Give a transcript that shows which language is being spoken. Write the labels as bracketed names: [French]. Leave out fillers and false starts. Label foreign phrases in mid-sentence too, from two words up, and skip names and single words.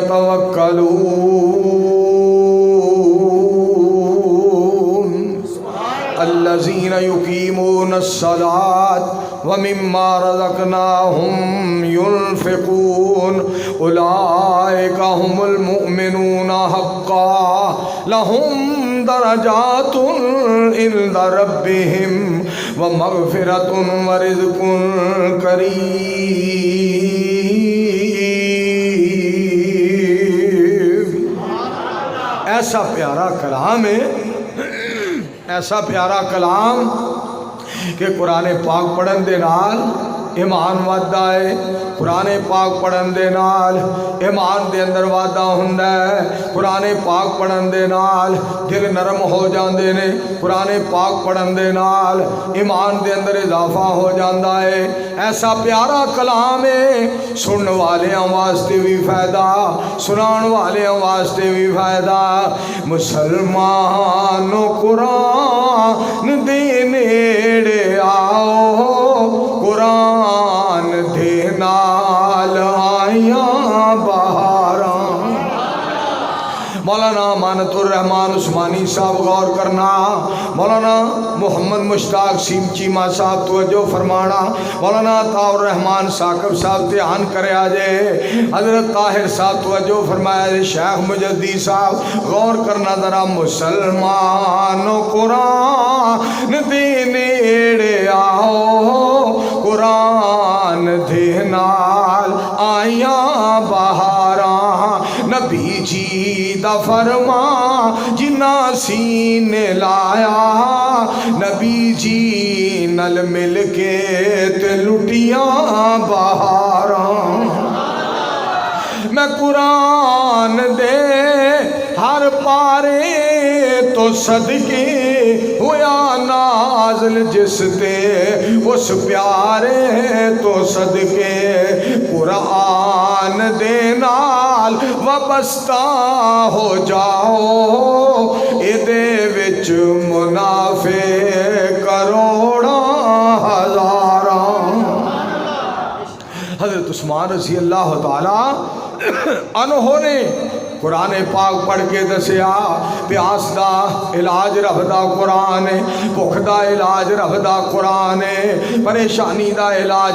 [Arabic] يَتَوَكَّلُونَ الَّذِينَ يُقِيمُونَ الصَّلَاةَ وَمِمَّا رَزَقْنَاهُمْ يُنْفِقُونَ أُولَٰئِكَ هُمُ الْمُؤْمِنُونَ حَقًّا لَهُمْ درجات عند ربهم ومغفرة ورزق [Punjabi] کریم ایسا پیارا کلام ہے ایسا پیارا کلام کہ قرآن پاک پڑھن دے نال ایمان وعدہ ہے قرآن پاک پڑھن دے نال ایمان دے اندر وعدہ ہوندا ہے قرآن پاک پڑھن دے نال دل نرم ہو جاندے نے قرآن پاک پڑھن دے نال ایمان دے اندر اضافہ ہو جاندا ہے ایسا پیارا کلام ہے سنن والیاں واسطے بھی فائدہ سنان والیاں واسطے بھی فائدہ مسلمانوں قرآن دے نیڑے آؤ قرآن دے نال آیاں بہاراں مولانا امانت الرحمان عثمانی صاحب غور کرنا مولانا محمد مشتاق سیم چیمہ صاحب توجہ فرمانا مولانا عطاء الرحمان ثاقب صاحب دھیان کرے آجے حضرت طاہر صاحب توجہ فرمایا جے شیخ مجددی صاحب غور کرنا ذرا مسلمان قرآن دے نیڑے آؤ قرآن دے نال آیاں بہاراں نبی جی دا فرما جنا سینے لایا نبی جی نل مل کے تے لٹیاں بہاراں میں قرآن دے ہر پارے تو صدقے ہویا نازل جس تے اس پیارے تو صدقے قرآن دے نال وابستہ ہو جاؤ اے دے وچ منافع کروڑاں ہزاراں حضرت عثمان رضی اللہ تعالی عنہ نے قرآن پاک پڑھ کے دسیا پیاس دا علاج رب دا قرآن ہے بھوک دا علاج رب دا قرآن ہے پریشانی دا علاج